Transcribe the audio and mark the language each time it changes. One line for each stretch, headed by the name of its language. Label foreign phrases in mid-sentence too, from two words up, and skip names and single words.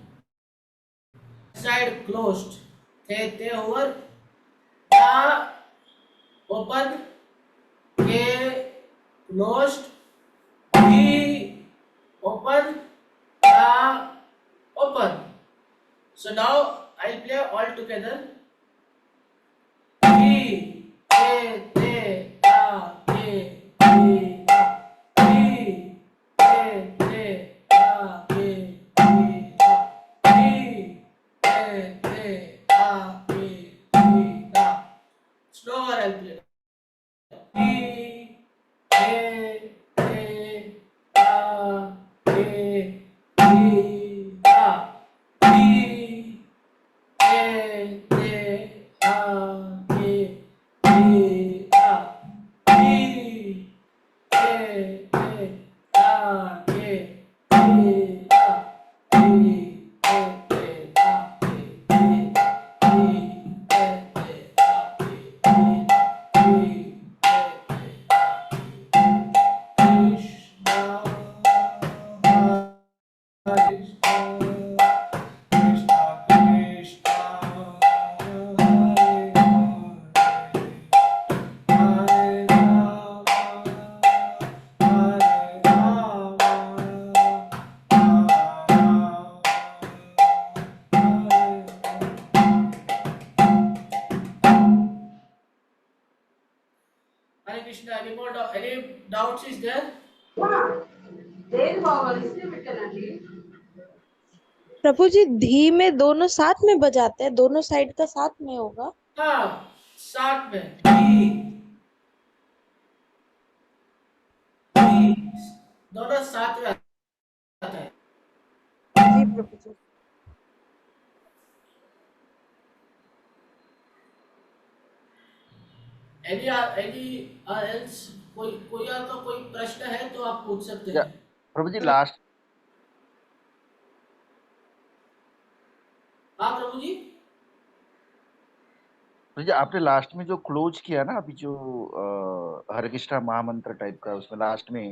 English: Side, closed. Te over. Ta, open. K, closed. D, open. Ta, open. So now I'll play all together. D, te, te, ta, te, te, ta. D, te, te, ta, te, te, ta. D, te, te, ta, te, te, ta. Slower I'll play. D, te, te, ta, te, te, ta. D, te, te, ta, te, te, ta. Di, te, te, ta, te, te, ta. Di, te, te, ta, te, te, ta. Di, te, te, ta, te, te, ta. Di, te, te, ta, te, te.
Sanskrit: Krishna, Krishna, Krishna, Hare Hare. Hare Rama, Hare Rama, Rama Rama, Hare Hare Krishna.
English: Any doubts is there?
Hindi: प्रभु जी धी में दोनों साथ में बजाते हैं, दोनों साइड का साथ में होगा? हाँ, साथ में धी, धी, दोनों साथ में आता है. जी प्रभु जी.
English: Any else
Hindi: कोई और का कोई प्रश्न है तो आप पूछ सकते
English: Yeah.
Hindi: हैं. प्रभु जी, last. हाँ प्रभु जी. प्रभु जी, आपने लास्ट में जो क्लोज किया ना अभी जो हरे कृष्णा महामंत्र टाइप का उसमें लास्ट में.